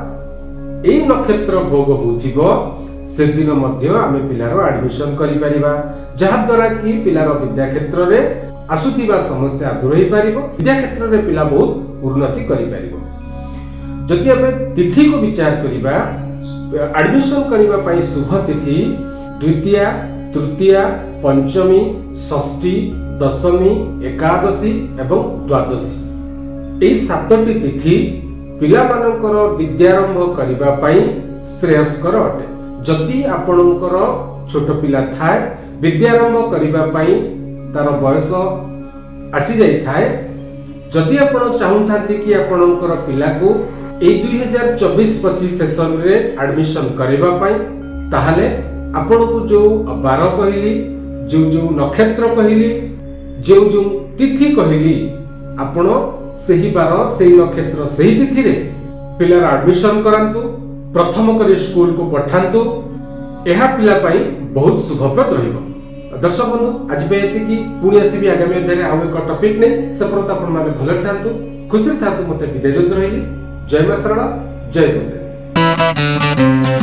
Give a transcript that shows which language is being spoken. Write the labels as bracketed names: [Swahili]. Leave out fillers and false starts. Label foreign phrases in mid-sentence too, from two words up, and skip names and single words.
[Odia] ଏଇ ନକ୍ଷତ୍ର ଭୋଗ ହେଉଥିବ ସେ ଦିନ ମଧ୍ୟ ଆମେ ପିଲାର ଆଡମିସନ କରି ପାରିବା, ଯାହା ଦ୍ୱାରା କି ପିଲାର ବିଦ୍ୟା କ୍ଷେତ୍ର ରେ ଆସୁଥିବା ସମସ୍ୟା ଦୂର ହୋଇ ପାରିବ। ବିଦ୍ୟା କ୍ଷେତ୍ର ରେ ପିଲା ବହୁତ ଉନ୍ନତି କରି ପାରିବ। ଯଦି ଆମେ ତିଥି କୁ ବିଚାର କରିବା, ଆଡମିସନ କରିବା ପାଇଁ ଶୁଭ ତିଥି ଦ୍ୱିତୀୟା, ତୃତୀୟା, ପଞ୍ଚମୀ, ଷଷ୍ଠୀ, ଦଶମୀ, ଏକାଦଶୀ ଏବଂ ଦ୍ୱାଦଶୀ ଏଇ 7ଟି ତିଥି ପିଲା ମାନଙ୍କର ବିଦ୍ୟାରମ୍ଭ କରିବା ପାଇଁ ଶ୍ରେୟସ୍କର ଅଟେ। ଯଦି ଆପଣଙ୍କର ଛୋଟ ପିଲା ଥାଏ ବିଦ୍ୟାରମ୍ଭ କରିବା ପାଇଁ ତା'ର ବୟସ ଆସି ଯାଇ ଥାଏ, ଯଦି ଆପଣ ଚାହୁଁଥାନ୍ତି କି ଆପଣଙ୍କର ପିଲା କୁ ଏଇ 2024-25 ସେସନ ରେ ଆଡମିସନ କରିବା ପାଇଁ, ତାହାହେଲେ ଆପଣଙ୍କୁ ଯେଉଁ ବାର କହିଲି, ଯେଉଁ ନକ୍ଷତ୍ର କହିଲି, ଯେଉଁ ତିଥି କହିଲି, ଆପଣ ସଠିକ ବାର ସଠିକ ନକ୍ଷତ୍ର ସଠିକ ତିଥି ରେ ପିଲାର ଆଡମିସନ କରାନ୍ତୁ, ପ୍ରଥମ କରି ସ୍କୁଲ କୁ ପଠାନ୍ତୁ। ଯହ ପିଲା ପାଇଁ ବହୁତ ଶୁଭପ୍ରଦ ରହିବ। ଦର୍ଶକ ବନ୍ଧୁ ଆଜି ପାଇଁ ଏତିକି ପୁଣି ଆସିବି ଆଗାମୀ ଅଧ୍ୟାୟ ଆଉ ଏକ ଟପିକ ନେଇ ସେ ପର୍ଯ୍ୟନ୍ତ ଆପଣ ମାନେ ଭଲରେ ଥାନ୍ତୁ ଖୁସି ଥାନ୍ତୁ ମତେ ବିଦାୟ ଦିଅ ରହିଲି ଜୟ ମା ସରଳା ଜୟ ଗୁରୁଦେବ।